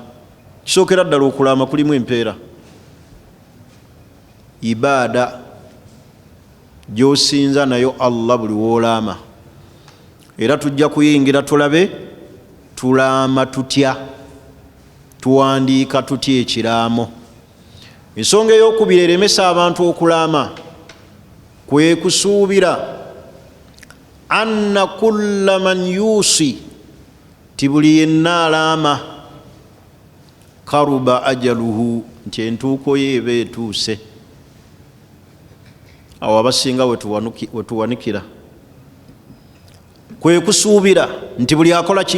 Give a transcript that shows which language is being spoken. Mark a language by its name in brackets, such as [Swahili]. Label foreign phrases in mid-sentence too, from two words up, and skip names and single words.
[Ganda] Kisookera ddala okulaama kulimu empeera. Ibaada gy'osinza nayo Allah buli w'olaama. Era tujja kuyingira tulabe tulaama tutya, tuwandiika tutya ekiraamo. Ensonga ey'okubiri eremesa abantu okulaama kwe kusuubira [Arabic] أن كل من يوصي, [Ganda] ti buli yenna alaama, [Arabic] قرب أجله, [Ganda] nti entuuko ye eba etuuse. Awo abasinga wetuwanikira. Kwe kusuubira nti buli akola ki?